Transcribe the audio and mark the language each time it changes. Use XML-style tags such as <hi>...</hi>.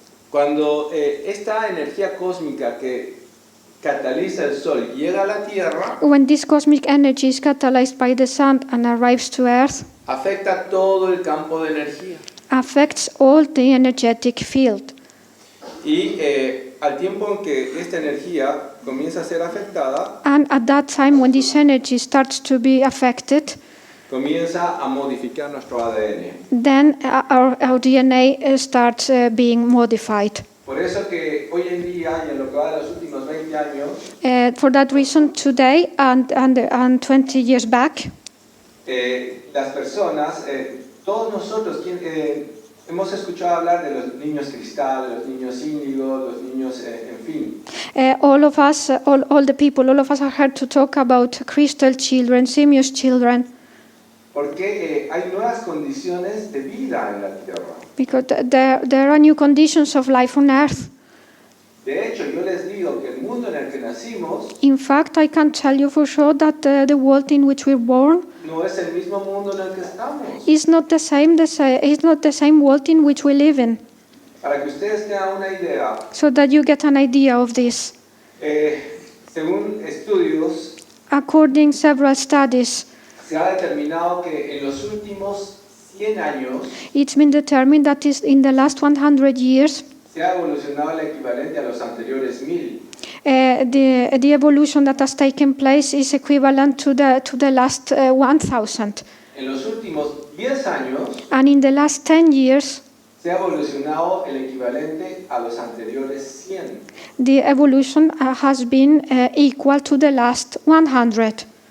<es>Cuando esta energía cósmica que cataliza el Sol llega a la Tierra,</es> <en>When this cosmic energy is catalyzed by the sun and arrives to earth,</en> <es>afecta todo el campo de energía.</es> <en>affects all the energetic field.</en> <es>Y al tiempo en que esta energía comienza a ser afectada,</es> <en>And at that time, when this energy starts to be affected,</en> <es>comienza a modificar nuestro ADN.</es> <en>then our DNA starts being modified.</en> <es>Por eso que hoy en día y en lo que va de los últimos 20 años,</es> <en>For that reason, today and 20 years back,</en> <es>las personas, todos nosotros hemos escuchado hablar de los niños cristal, los niños índigo, los niños, en fin.</es> <en>all of us, all the people, all of us are heard to talk about crystal children, simios children,</en> <es>Porque hay nuevas condiciones de vida en la Tierra.</es> <en>because there are new conditions of life on Earth.</en> <es>De hecho, yo les digo que el mundo en el que nacimos</es> <en>In fact, I can tell you for sure that the world in which we're born</en> <es>no es el mismo mundo en el que estamos.</es> <en>is not the same world in which we live in.</en> <es>Para que ustedes tengan una idea,</es> <en>So that you get an idea of this.</en> <es>según estudios,</es> <en>According to several studies,</en> <es>se ha determinado que en los últimos 100 años</es> <en>it's been determined that is in the last 100 years,</en> <es>se ha evolucionado el equivalente a los anteriores 1000.</es> <en>the evolution that has taken place is equivalent to the last 1,000.</en> <es>En los últimos 10 años</es> <en>And in the last 10 years,</en> <es>se ha evolucionado el equivalente a los anteriores 100.</es> <en>the evolution has been equal to the last 100.</en>